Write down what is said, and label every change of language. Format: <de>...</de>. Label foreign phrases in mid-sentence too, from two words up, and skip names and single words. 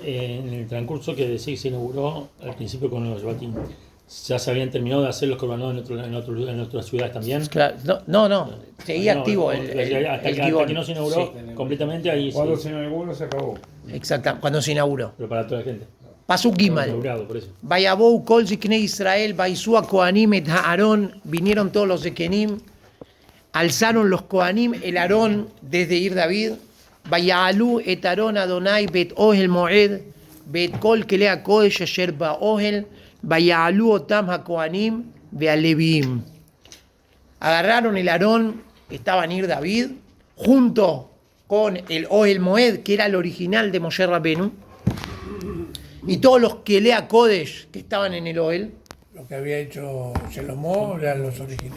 <es>En el transcurso que decís se inauguró al principio con los Batim, ¿Ya se habían terminado de hacer los corbanos en otras ciudades también? Claro, no, seguía No, activo hasta el que Gibón. no se inauguró completamente, ahí Cuando sí. se inauguró se acabó. Exacto, cuando se inauguró. Pero para toda la gente.</es> <he>פסוק גימל.</he> <es>Inaugurado, por eso.</es> <he>ויבאו כל זקני ישראל וישאו הכהנים את הארון,</he> <es>vinieron todos los de Kenim, alzaron los Kohanim el Aarón desde Ir David,</es> <he>ויעלו את הארון אדוני בית אהל מועד בית כל כלי הקדש אשר באהל ויעלו אתם הכהנים והלוים.</he> <es>Agarraron el Aarón, que estaba en Ir David, junto con el Ohel Moed, que era el original de Moshe Rabenu, y todos los</es> <he>Kelea Kodesh</he> <es>que estaban en el Ohel. Lo que había hecho Salomón eran los originales.</es>